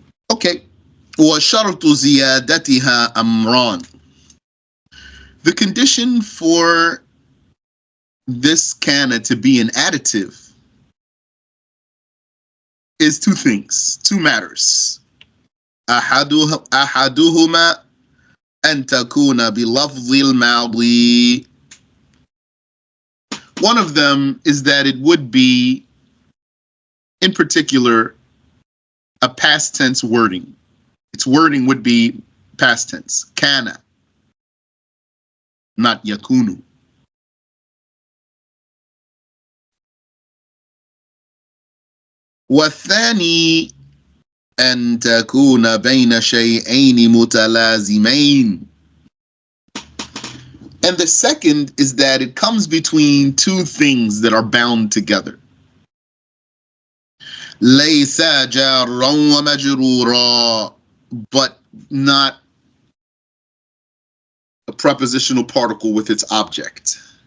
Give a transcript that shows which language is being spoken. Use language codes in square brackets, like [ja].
[ar] Okay. وَشَرْطُ زِيَادَتِهَا أَمْران. [en] The condition for this kana to be an additive is two things, two matters. [ar] أحدهما أن تكون بلفظ الماضي. [en] One of them is that it would be, in particular, a past tense wording. Its wording would be past tense. Kana, not yakunu. [ar] والثاني أن تكون بين شيئين متلازمين. [en] And the second is that it comes between two things that are bound together. [ar] ليس جارا ومجرورا, [en] but not a prepositional particle with its object.